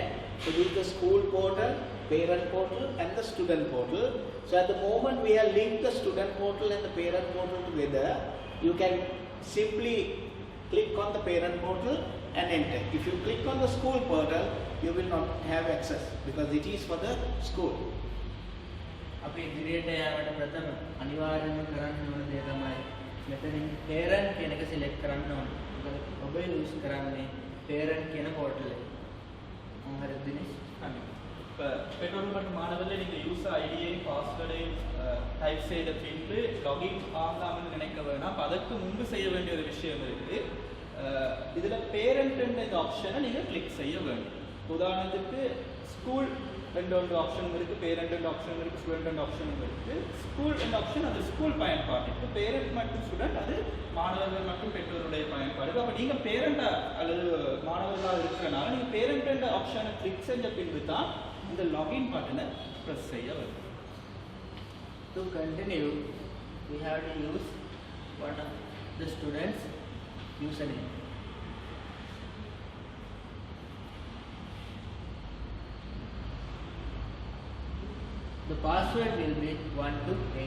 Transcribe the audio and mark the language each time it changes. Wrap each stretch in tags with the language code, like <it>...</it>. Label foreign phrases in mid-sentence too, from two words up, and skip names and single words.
<en>So this is the school portal, parent portal and the student portal. So at the moment we have linked the student portal and the parent portal together, you can simply click on the parent portal and enter. If you click on the school portal, you will not have access because it is for the school.</en> <si>අපි ඉදිරියට යාමට ප්‍රථම අනිවාර්යයෙන්ම කරන්න ඕන දේ තමයි මෙතනින් parent කියන එක select කරන්න ඕනේ. මොකද ඔබ use කරන්නේ parent කියන portal එක. හරිද දිනේෂ්?</si> <ta>இப்போ பெற்றோர்கள் மற்றும் மாணவர்கள் நீங்கள்</ta> <en>user ID</en> <ta>பாஸ்வேர்டையும் டைப் செய்த பின்பு லாகின் ஆகலாம்னு நினைக்க வேணாம். அதற்கு முன்பு செய்ய வேண்டிய ஒரு விஷயம் இருக்குது. இதில் பேரண்ட் என்ற இந்த ஆப்ஷனை நீங்கள் கிளிக் செய்ய வேண்டும். உதாரணத்துக்கு ஸ்கூல் என்ற ஒரு ஆப்ஷன் இருக்குது, பேரண்ட் என்ற ஆப்ஷன் இருக்குது, ஸ்டூடெண்ட் என்ற ஆப்ஷன் இருக்குது. ஸ்கூல் என்ற ஆப்ஷன் அது ஸ்கூல் பயன்பாட்டுக்கு, பேரண்ட் மற்றும் ஸ்டூடெண்ட் அது மாணவர்கள் மற்றும் பெற்றோருடைய பயன்பாடு. அப்போ நீங்கள் பேரண்டாக அல்லது மாணவர்களாக இருக்கிறனால நீங்கள் பேரண்ட் என்ற ஆப்ஷனை கிளிக் செஞ்ச பின்பு தான் இந்த</ta> <en>login button</en> <ta>ப்ரெஸ் செய்ய வரும்.</ta> <en>To continue, we have to use one of the students' username. The password will be 1 to 8.</en>